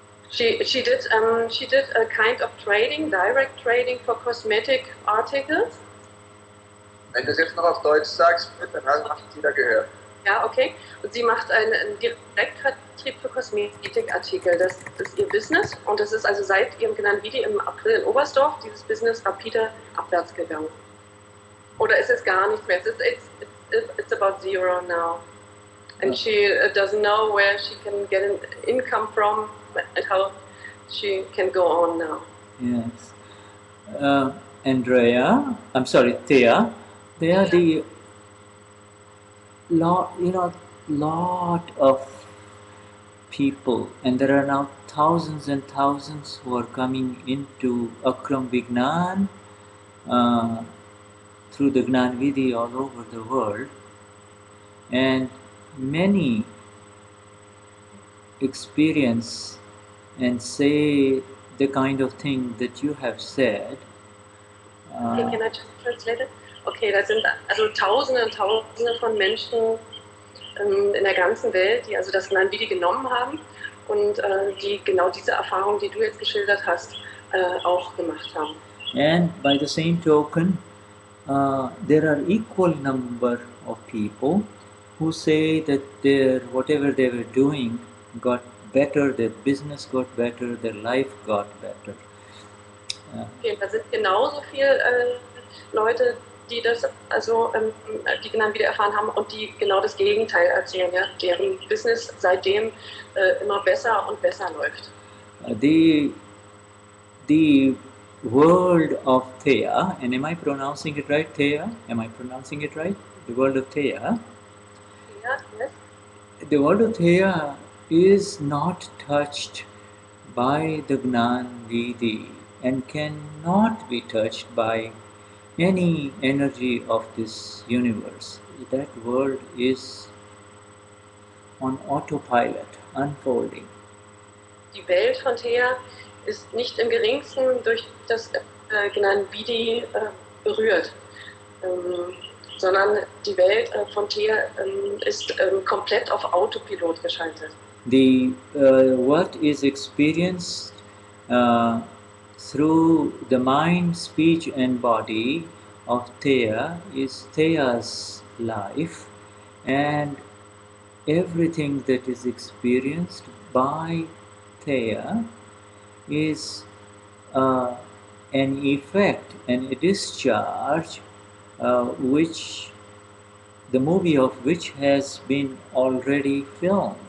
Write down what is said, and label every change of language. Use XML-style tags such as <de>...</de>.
<en>She did a kind of trading, direct trading for cosmetic articles.</en> <de>Wenn du es jetzt noch auf Deutsch sagst, dann hast du es wieder gehört. Ja, okay. Und sie macht einen Direktvertrieb für Kosmetikartikel. Das ist ihr Business und das ist also seit ihrem Gnan Vidhi im April in Oberstdorf dieses Business rapide abwärts gegangen. Oder ist es gar nichts mehr?</de> <en>It's about zero now. And she doesn't know where she can get an income from and how she can go on now. Yes. Andrea, I'm sorry, Thea, they are the lot of people, and there are now thousands and thousands who are coming into Akram Vignan through the Gnan Vidhi all over the world, and many experience and say the kind of thing that you have said. Okay, can I just translate it?</en> <de>Okay, da sind also Tausende und Tausende von Menschen in der ganzen Welt, die also das Gnan Vidhi genommen haben und die genau diese Erfahrung, die du jetzt geschildert hast, auch gemacht haben.</de> <en>And by the same token, there are equal number of people who say that whatever they were doing got better, their business got better, their life got better.</en> <de>Okay, da sind genauso viele Leute, die das also die Gnan Vidhi erfahren haben und die genau das Gegenteil erzählen, ja? Deren Business seitdem immer besser und besser läuft.</de> <en>The world of Thea, and am I pronouncing it right, Thea? Am I pronouncing it right? The world of Thea. Yeah, yes. The world of Thea is not touched by the Gnan Vidhi and cannot be touched by any energy of this universe. That world is on autopilot, unfolding.</en> <de>Die Welt von Thea ist nicht im geringsten durch das Gnan Vidhi berührt, sondern die Welt von Thea ist komplett auf Autopilot geschaltet.</de> <en>What is experienced through the mind, speech and body of Thea is Thea's life, and everything that is experienced by Thea is an effect and a discharge which the movie of which has been already filmed.</en>